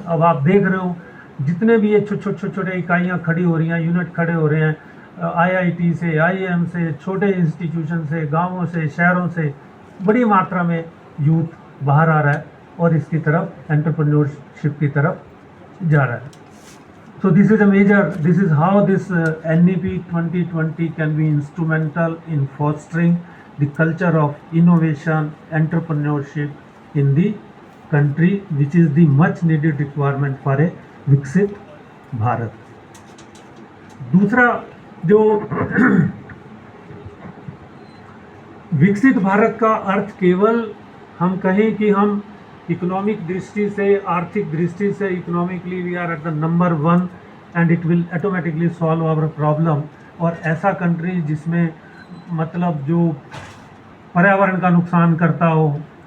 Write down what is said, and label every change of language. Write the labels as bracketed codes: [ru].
[hi] अब आप देख रहे हो जितने भी ये छोटे इकाइयाँ खड़ी हो रही हैं, यूनिट खड़े हो रहे हैं, IIT से, IIM से, छोटे इंस्टीट्यूशन से, गांवों से, शहरों से बड़ी मात्रा में यूथ बाहर आ रहा है और इसकी तरफ एंटरप्रेन्योरशिप की तरफ जा रहा है. [en] So this is how this NEP 2020 can be instrumental in fostering the culture of innovation, entrepreneurship in the country, which is the much needed requirement for a viksit Bharat. [hi] दूसरा जो विकसित भारत का अर्थ केवल हम कहें कि हम इकोनॉमिक दृष्टि से, आर्थिक दृष्टि से [en] economically we are at the number 1 and it will automatically solve our problem, [hi] और ऐसा कंट्री जिसमें मतलब जो पर्यावरण का नुकसान करता हो,